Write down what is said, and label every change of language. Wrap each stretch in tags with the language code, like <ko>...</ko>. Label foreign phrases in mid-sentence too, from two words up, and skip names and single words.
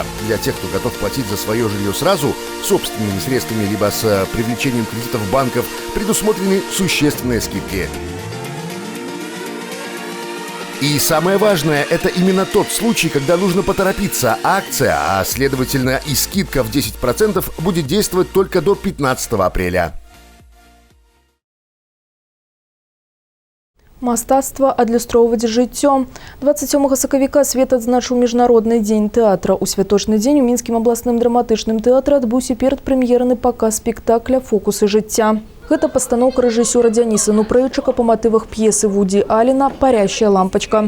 <ru>Для тех, кто готов платить за свое жилье сразу, собственными средствами либо с привлечением кредитов банков, предусмотрены существенные скидки. И самое важное – это именно тот случай, когда нужно поторопиться. Акция, а следовательно и скидка в 10% будет действовать только до 15 апреля.</ru> <be>Мастацтва адлюстроўваць жыццё. 27 сакавіка свет адзначыў міжнародны дзень тэатра. У святочны дзень у мінскім абласным драматычным тэатры адбыўся перадпрэм'ерны паказ спектакля «Фокусы жыцця». Гэта пастаноўка рэжысёра Дзяніса Нупрэйчыка па матывах п'есы Вуді Аллена «Парящая лампачка».</be>